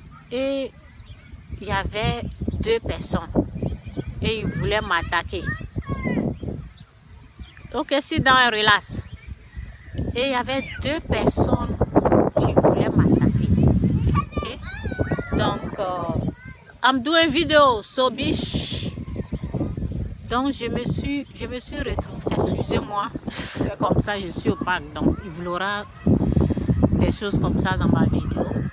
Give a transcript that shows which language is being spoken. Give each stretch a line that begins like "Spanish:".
French: Et il y avait 2 personnes et ils voulaient m'attaquer.
English: Ok, sit down and relax.
French: Et il y avait 2 personnes qui voulaient m'attaquer.
English: Okay? Donc, I'm doing video, so bitch.
French: Donc, je me suis retrouvée, excusez-moi, c'est comme ça, je suis opaque. Donc, il y aura des choses comme ça dans ma vidéo.